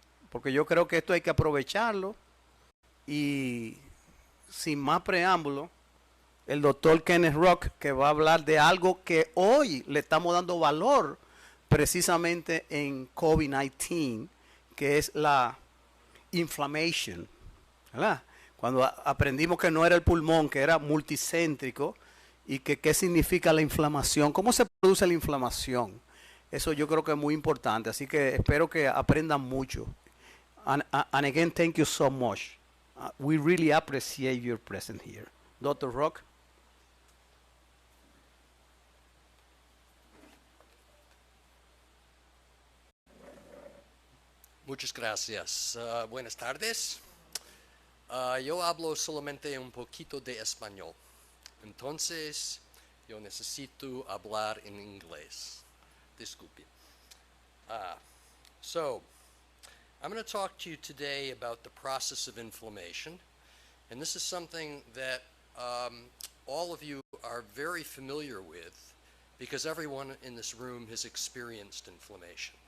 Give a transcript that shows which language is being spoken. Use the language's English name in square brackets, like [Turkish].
[Spanish] Porque yo creo que esto hay que aprovecharlo. Y sin más preámbulo, el doctor Kenneth Rock, que va a hablar de algo que hoy le estamos dando valor precisamente en COVID-19, que es la inflammation, ¿verdad? Cuando aprendimos que no era el pulmón, que era multicéntrico, y que qué significa la inflamación, cómo se produce la inflamación. Eso yo creo que es muy importante, así que espero que aprendan mucho. [English] And again, thank you so much. We really appreciate your presence here. Dr. Rock. [Spanish] Muchas gracias. Buenas tardes. Yo hablo solamente un poquito de español. Entonces, yo necesito hablar en inglés. Disculpe. [English] So, I'm going to talk to you today about the process of inflammation. And this is something that all of you are very familiar with because everyone in this room has experienced inflammation.